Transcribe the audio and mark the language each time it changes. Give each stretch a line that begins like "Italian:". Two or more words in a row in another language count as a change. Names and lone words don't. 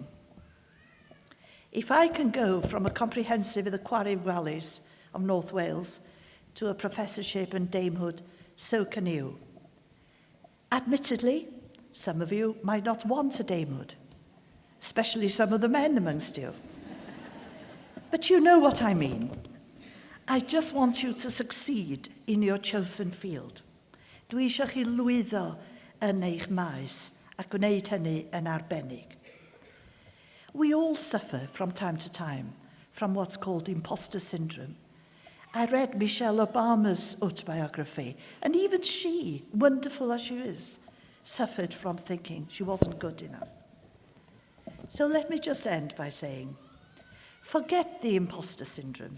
English: If I can go from a comprehensive in the Quarry Valleys of North Wales to a professorship and damehood, so can you. Admittedly, some of you might not want a damehood, especially some of the men amongst you. But you know what I mean. I just want you to succeed in your chosen field.
Welsh: Dwi eisiau chi lwyddo yn eich maes ac wneud hynny yn arbennig.
English: We all suffer from time to time from what's called imposter syndrome. I read Michelle Obama's autobiography, and even she, wonderful as she is, suffered from thinking she wasn't good enough. So let me just end by saying, forget the imposter syndrome.